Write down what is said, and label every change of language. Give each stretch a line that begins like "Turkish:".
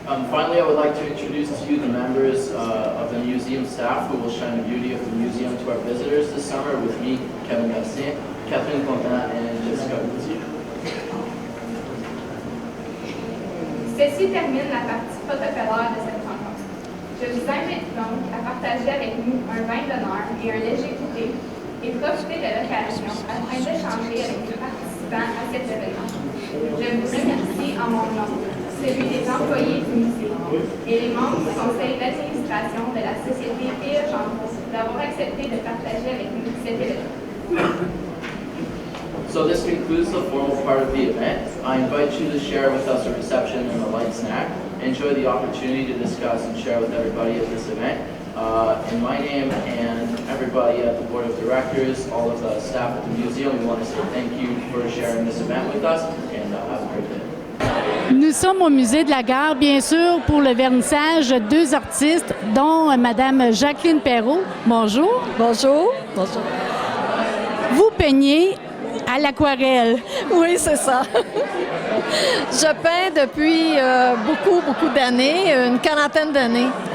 English: Finally, I would like to introduce to you the members of the museum staff who will shine the beauty of the museum to our visitors this summer with me, Kevin Garcia, Catherine Fontaine, and Jessica Gauthier.
French: Ceci termine la partie protocolaire de cette rencontre. Je vous invite donc à partager avec nous un vin d'honneur et un léger goûter et profiter de l'occasion afin d'échanger avec les participants à cet événement. Je vous remercie en mon nom, celui des employés du musée et les membres du conseil d'administration de la Société P.E. Gendreau d'avoir accepté de partager avec nous cet événement.
English: So this concludes the formal part of the event. I invite you to share with us a reception and a light snack. Enjoy the opportunity to discuss and share with everybody at this event. In my name and everybody at the board of directors, all of the staff at the museum, we want to say thank you for sharing this event with us and have a great day.
French: Nous sommes au musée de la Gare, bien sûr, pour le vernissage de 2 artistes, dont Madame Jacqueline Perrault. Bonjour. Bonjour. Bonjour. Vous peignez à l'aquarelle. Oui, c'est ça. Je peins depuis beaucoup d'années, une quarantaine d'années.